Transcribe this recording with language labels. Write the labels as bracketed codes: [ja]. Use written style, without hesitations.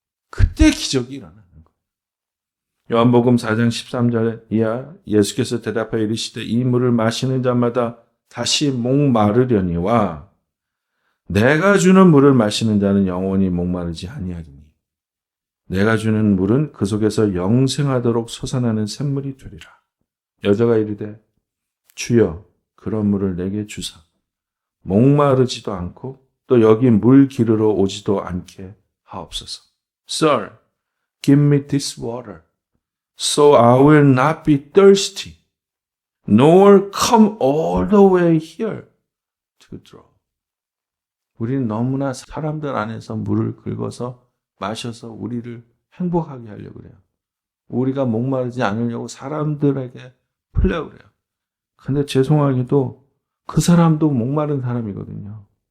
[ko] 그때 기적이 일어나는 거예요. 요한복음 4장 13절에 이하 예수께서 대답하여 이르시되 이 물을 마시는 자마다 다시 목마르려니와 내가 주는 물을 마시는 자는 영원히 목마르지 아니하리니 내가 주는 물은 그 속에서 영생하도록 솟아나는 샘물이 되리라. 여자가 이르되 주여 그런 물을 내게 주사 목마르지도 않고 또 여기 물 기르러 오지도 않게 하옵소서. [en] Sir, give me this water so I will not be thirsty nor come all the way here to draw. [ko] 우리는 너무나 사람들 안에서 물을 긁어서 마셔서 우리를 행복하게 하려고 그래요. 우리가 목마르지 않으려고 사람들에게 풀려고 그래요. 근데 죄송하게도 그 사람도 목마른 사람이거든요.